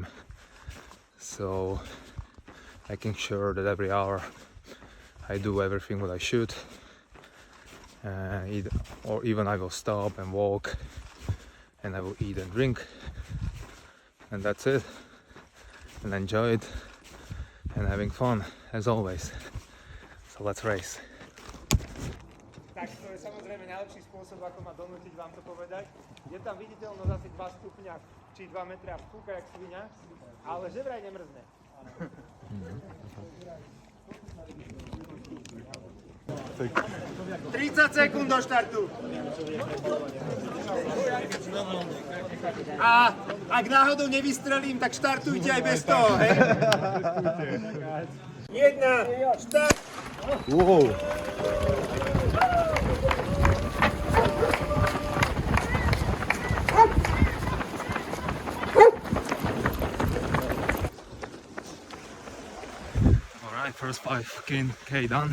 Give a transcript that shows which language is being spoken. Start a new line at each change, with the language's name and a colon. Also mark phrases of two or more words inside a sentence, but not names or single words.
English: So making sure that every hour I do everything what I should, or even I will stop and walk, and I will eat and drink, and that's it, and enjoy it, and having fun as always. So let's race.
Slovak: Tak to je samozrejme najlepší spôsob, ako ma donútiť vám to povedať. Je tam viditeľnosť asi 2 stupňa, či 2 metra v kúka jak sviňa, ale že vraj nemrzne. 30 sekúnd do štartu. A ak náhodou nevystrelím, tak štartujte aj bez toho, hej? 1, štart!
English: Wow. Alright, first 5k done.